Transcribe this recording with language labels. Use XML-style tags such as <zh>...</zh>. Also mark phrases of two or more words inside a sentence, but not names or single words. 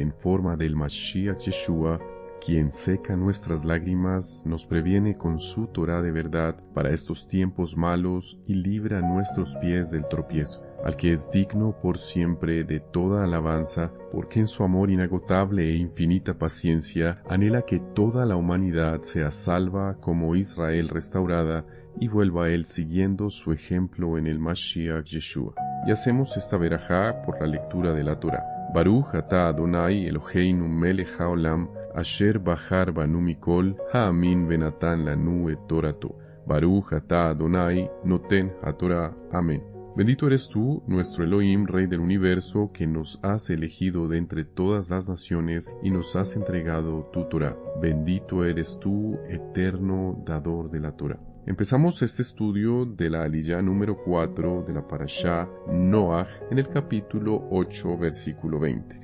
<es>en forma del Mashiach Yeshua, quien seca nuestras lágrimas, nos previene con su Torah de verdad para estos tiempos malos y libra nuestros pies del tropiezo, al que es digno por siempre de toda alabanza, porque en su amor inagotable e infinita paciencia anhela que toda la humanidad sea salva como Israel restaurada y vuelva a él siguiendo su ejemplo en el Mashiach Yeshua. Y hacemos esta verajá por la lectura de la Torah.</es> <he>ברוך אתה אדוני אלוהינו מלך העולם אשר בחר בנו מכל העמים ונתן לנו את תורתו. ברוך אתה אדוני נותן התורה.</he> <es>Amén. Bendito eres tú, nuestro Elohim, Rey del universo, que nos has elegido de entre todas las naciones y nos has entregado tu Torah. Bendito eres tú, eterno dador de la Torah. Empezamos este estudio de la aliyá número 4 de la Parashá Noach en el capítulo 8, versículo 20.</es>